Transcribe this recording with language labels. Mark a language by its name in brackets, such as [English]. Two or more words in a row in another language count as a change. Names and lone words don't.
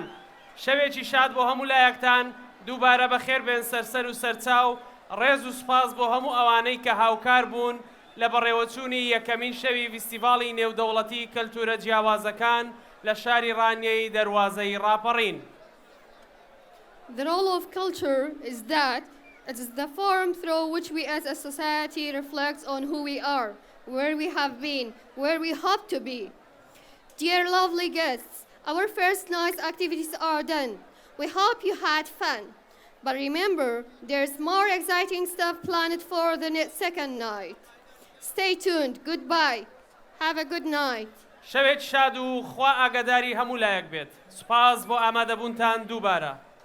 [Central Kurdish] شەوێکی شاد بۆ هەموو لایەکتان، دووبارە بەخێر بێن سەرسەر و سەرچاو. ڕێز و سپاس بۆ هەموو ئەوانەی کە هاوکار بوون لە بەڕێوەچوونی یەکەمین شەوی فیستیڤاڵی نێودەوڵەتی کەلتورە جیاوازەکان لە شاری ڕانیەی دەروازەی ڕاپەڕین. [English] The role of culture is that it is the form through which we as a society reflect on who we are, where we have been, where we hope to be. Dear lovely guests, our first night's activities are done. We hope you had fun. But remember, there's more exciting stuff planned for the second night. Stay tuned. Goodbye. Have a good night. [Central Kurdish] شەوێک شاد و خوا ئاگاداری هەموو لایەک بێت. سوپاس بۆ ئامادەبوونتان دووبارە.